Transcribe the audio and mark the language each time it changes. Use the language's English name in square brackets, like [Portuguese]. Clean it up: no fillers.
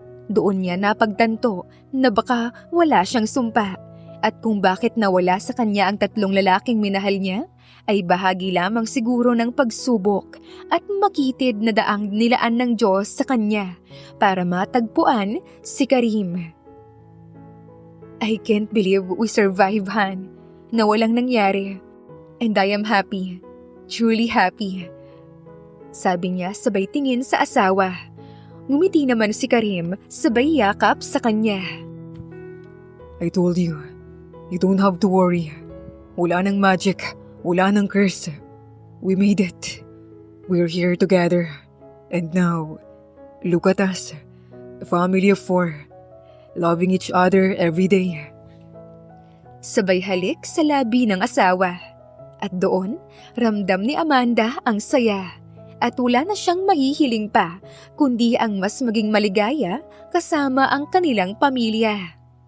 [Filipino] Doon niya napagtanto na baka wala siyang sumpa at kung bakit nawala sa kanya ang 3 lalaking minahal niya ay bahagi lamang siguro ng pagsubok at makitid na daang nilaan ng Diyos sa kanya para matagpuan si Karim. [English] I can't believe we survived, Han, [Filipino] na walang nangyari. [English] And I am happy, truly happy. [Filipino] Sabi niya sabay tingin sa asawa. Ngumiti naman si Karim sabay yakap sa kanya. [English] I told you, you don't have to worry. [Filipino] Wala nang magic, wala nang curse. [English] We made it. We're here together. And now, look at us. A family of 4. Loving each other every day. [Filipino] Sabay halik sa labi ng asawa. At doon, ramdam ni Amanda ang saya. At wala na siyang mahihiling pa, kundi ang mas maging maligaya kasama ang kanilang pamilya.